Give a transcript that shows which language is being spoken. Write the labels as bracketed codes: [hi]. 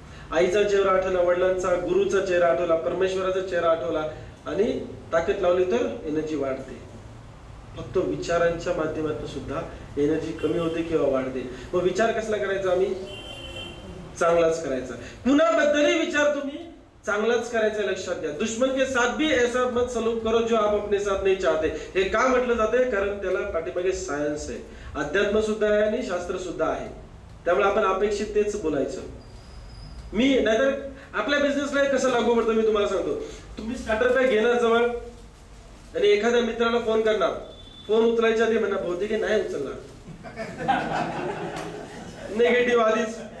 [mr] आईचा चेहरा आठवला, वडिलांचा, गुरुचा चेहरा आठवला, परमेश्वराचा चेहरा आठवला आणि ताकद लावली तर एनर्जी वाढते. फक्त विचारांच्या माध्यमातून सुद्धा एनर्जी कमी होते किंवा वाढते. मग विचार कसला करायचा? आम्ही चांगलाच करायचा. कुणाबद्दलही विचार तुम्ही चांगलाच करायचा. लक्षात घ्या, [hi] दुश्मन के साथ भी ऐसा मत सलूक करो जो आप अपने साथ नहीं चाहते. [mr] हे का म्हटलं जाते? कारण त्याला पाठीमागे सायन्स आहे, अध्यात्म सुद्धा आहे आणि शास्त्र सुद्धा आहे. त्यामुळे आपण अपेक्षित तेच बोलायचं. मी नाहीतर आपल्या बिझनेसला कसं लागू पडतं मी तुम्हाला सांगतो. तुम्ही स्टार्टर पॅक घेणार जवळ आणि एखाद्या मित्राला फोन करणार, फोन उचलायच्या आधी म्हणा बहुतेक नाही उचलणार, निगेटिव्ह आधीच.